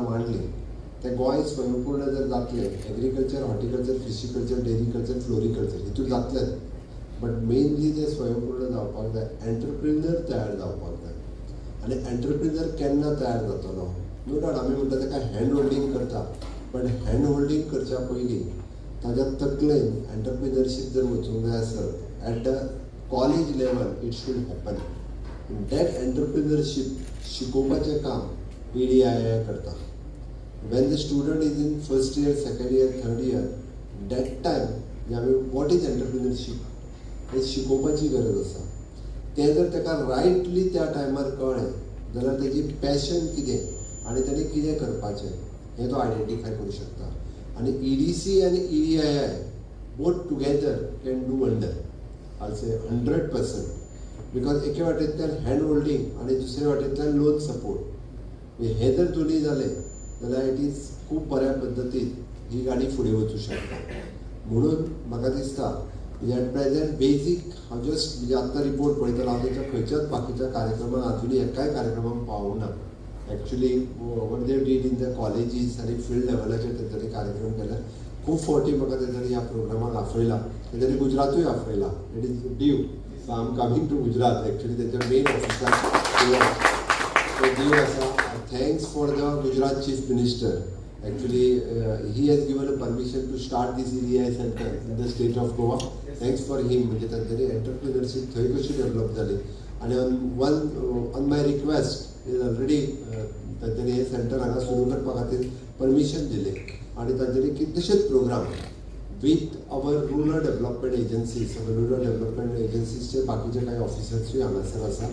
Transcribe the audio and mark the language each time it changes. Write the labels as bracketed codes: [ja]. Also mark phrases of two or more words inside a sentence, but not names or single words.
[kok] मांडली तें गोंय स्वयंपूर्ण जर जातलें [en] agriculture horticulture fishiculture dairyculture floriculture [kok] हितून जातलेंच [en] but mainly [kok] तें स्वयंपूर्ण जावपाक जाय एंटरप्रिनर तयार जावपाक जाय आनी एंटरप्रिनर केन्ना तयार जातलो [en] no doubt [kok] आमी म्हणटा ताका [en] hand holding [kok] करता पण [en] hand holding [kok] करच्या पयलीं ताज्या तकलेन एंटरप्रिनरशीप जर वचूंक जाय आसत [en] at the college level it should happen. that entrepreneurship [kok] शिकोवपाचें काम EDII करता. [en] When the student is in first year, second year, third year, that time what is entrepreneurship [kok] हे शिकोवपाची गरज आसा. तें जर ताका रायटली त्या टायमार कळ्ळें जाल्यार तेजी पॅशन कितें आनी ताणें कितें करपाचें हें तो आयडेंटिफाय करूं शकता. आनी EDC आनी EDII [en] both together can do wonder. आय से 100%. [kok] बिकॉज एके वाटेंतल्यान [en] hand holding [kok] आनी दुसरे वाटेंतल्यान [en] loan support [kok] हे जर दोनी जालें जाल्यार [en] it is [kok] खूब बऱ्या पद्दतीन ही गाडी फुडें वचूं शकता. म्हणून म्हाका दिसता म्हणजे [en] at present [kok] बेजीक हांव जस्ट म्हणजे आत्तां रिपोर्ट पळयतालो हांव तेच्या खंयच्याच बाकीच्या कार्यक्रमांक आजुनी एकाय कार्यक्रमांक पावूंक ना. [en] actually where they did in the colleges [kok] आनी फिल्ड लेवलाचेर तेंच्यांनी कार्यक्रम केल्यात. खूब फावटी म्हाका तेंच्यांनी ह्या प्रोग्रामाक आपयला. तेंच्यांनी गुजरातूय आपयला. [en] it is due. so I am coming to Gujarat. actually [kok] तेंच्या मेन ऑफिसाक due आसा. [en] Thanks for the Gujarat Chief Minister. Actually, he has given a permission to start this EDI center in the state of Goa. Thanks for him. [kok] म्हणजे तांच्यांनी एंटरप्रिनरशीप थंय कशी डेव्हलप जाली आनी [en] on my request is already [kok] तांच्यांनी हे सेंटर हांगा सुरू करपा खातीर परमिशन दिले आनी तांच्यांनी कितलेशेच प्रोग्राम [en] with our rural development agencies rural development [kok] एजन्सीजचे बाकीचे काही ऑफिसर्सूय हांगासर आसा.